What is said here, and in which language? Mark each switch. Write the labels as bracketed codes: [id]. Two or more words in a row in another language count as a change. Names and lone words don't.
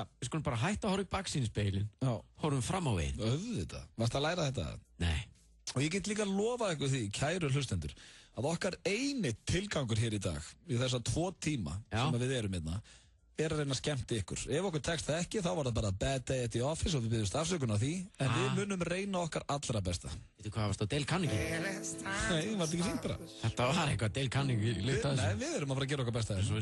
[is] Við skulum bara hætta að horfa í baksýnisspegilinn. Horfum fram á veginn. Auðvitað. Varst að læra þetta? Nei. Og ég get líka lofað eitthvað því, kæru hlustendur, að okkar eini tilgangur hér í dag, í þessa 2 tíma sem við erum hérna, að reyna að skemmta ykkur. Ef okkur tekst það ekki, þá var það bara [en] bad day at the office [is] og við byggjumst afsökun á því, en við munum reyna okkar allra besta. Veitu hvað, varst á Dale Carnegie? Nei, var þetta ekki fínt bara? Þetta var eitthvað Dale Carnegie lykt að þessu. Nei, við erum að fara að gera okkar besta þessu.